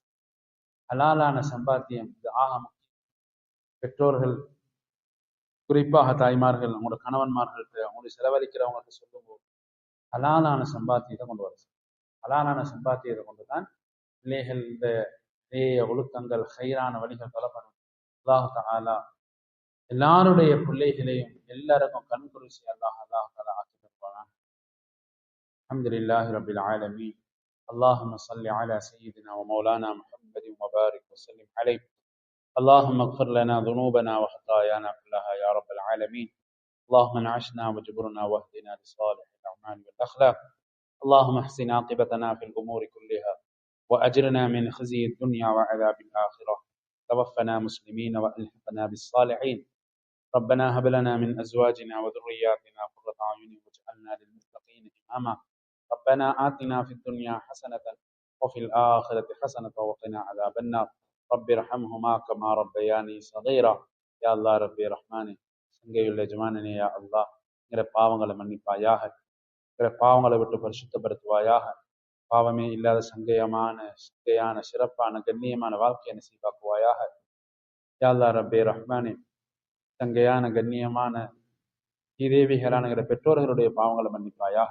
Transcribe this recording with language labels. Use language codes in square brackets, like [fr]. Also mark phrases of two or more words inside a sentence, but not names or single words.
[ta] ஹலாலான சம்பாத்தியம் இது ஆக முக்கியம். பெற்றோர்கள் குறிப்பாக தாய்மார்கள் உங்களோட கணவன்மார்கள்ட்ட அவங்களுடைய செலவழிக்கிறவங்கள்ட்ட சொல்லும்போது ஹலாலான சம்பாத்தியத்தை கொண்டு வர, ஹலாலான சம்பாத்தியத்தை கொண்டுதான் பிள்ளைகள் இந்த நிறைய ஒழுக்கங்கள் ஹைரான வழிகள் தொலைப்படும். [ar] الله تعالى [ta] எல்லாருடைய பிள்ளைகளையும் எல்லாருக்கும் கண் குறிச்சி [ar] الله تعالى [ta] ஆக்கி தருவான். [ar] الحمد لله رب العالمين. اللهم صل على سيدنا ومولانا محمد وبارك وسلم عليه. اللهم اغفر لنا ذنوبنا وخطايانا كلها يا رب العالمين. اللهم انعشنا وجبرنا واهدنا لصالح الاعمال والاخلاق. اللهم احسن عاقبتنا في الامور كلها واجرنا من خزي الدنيا وعذاب الاخره. توفنا مسلمين والحقنا بالصالحين. ربنا هب لنا من ازواجنا وذرياتنا قرة اعين واجعلنا للمتقين اماما. ربنا آتنا في الدنيا حسنة وفي الآخرة حسنة وقنا عذاب النار رب ارحمهما كما ربياني صغيرا يا الله ربي رحمان, [ta] சங்கையுள்ள எஜமானனே, [ar] يا الله [ta] எங்களை பாவங்களை மன்னிப்பாயாக, எங்களை பாவங்களை விட்டு பரிசுத்தப்படுத்துவாயாக. பாவமே இல்லாத சங்கையான சிறப்பான கண்ணியமான வாழ்க்கையை நசீபாக்குவாயாக. [ar] يا الله ربي رحمان, [ta] சங்கையான கண்ணியமான ஸ்ரீதேவிகளான எங்களை பெற்றோர்களுடைய பாவங்களை மன்னிப்பாயாக.